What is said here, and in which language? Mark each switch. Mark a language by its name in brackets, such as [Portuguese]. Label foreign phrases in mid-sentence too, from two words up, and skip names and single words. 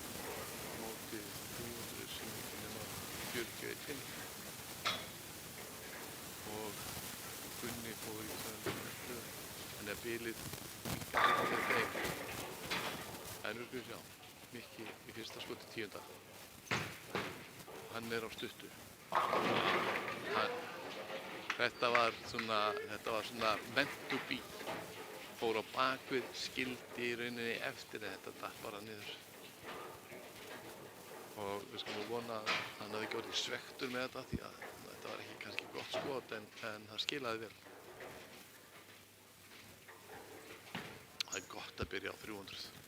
[Icelandic] móti 300 sem ekki nema 41 og Gunni fór í 211 þannig að bilið minnkar fyrir þeim. En við skulum sjá, Mikki í fyrsta skoti 10. Hann er á stuttu. Þetta var svona [English] meant to be. [Icelandic] Fór á bakvið, skildi í rauninni eftir en þetta datt bara niður. Og við skulum vona að hann hafi ekki orðið svekktur með þetta því að þetta var ekki kannski gott skot en það skilaði vel. Það er gott að byrja á 300.